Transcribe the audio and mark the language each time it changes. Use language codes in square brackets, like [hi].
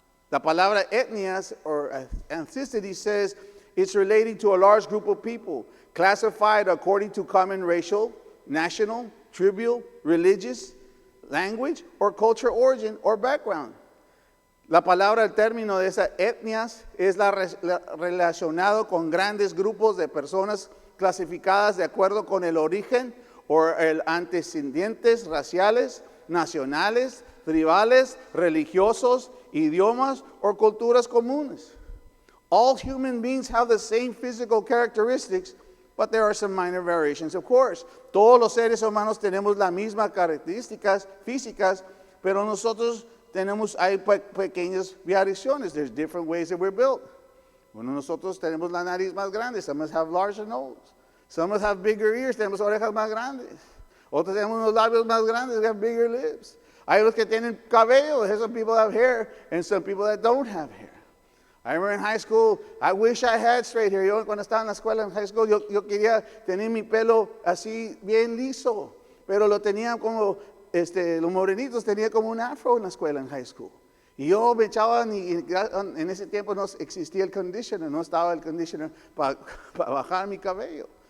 [es] La palabra etnias [en] or ethnicity says it's relating to a large group of people, classified according to common racial, national, tribal, religious, language, or cultural origin or background. [es] La palabra, el término de esas etnias es relacionado con grandes grupos de personas clasificadas de acuerdo con el origen o el antecedentes raciales, nacionales, tribales, religiosos, idiomas o culturas comunes. [en] All human beings have the same physical characteristics, but there are some minor variations, of course. [es] Todos los seres humanos tenemos las mismas características físicas, pero nosotros hay pequeñas variaciones. [en] There's different ways that we're built. [es] Bueno, nosotros tenemos la nariz más grande. [en] Some of us have larger nose. Some of us have bigger ears. [es] Tenemos orejas más grandes. [en] Otros tenemos unos labios más grandes. We have bigger lips. [es] Hay los que tienen cabello. [en] There's some people that have hair and some people that don't have hair. I remember in high school, I wish I had straight hair. [es] Yo cuando estaba en la escuela en high school, yo quería tener mi pelo así bien liso, pero lo tenía como, los morenitos tenía como un afro en la escuela en high school. Y yo me echaba, en ese tiempo no existía el conditioner, no estaba el conditioner para bajar mi cabello.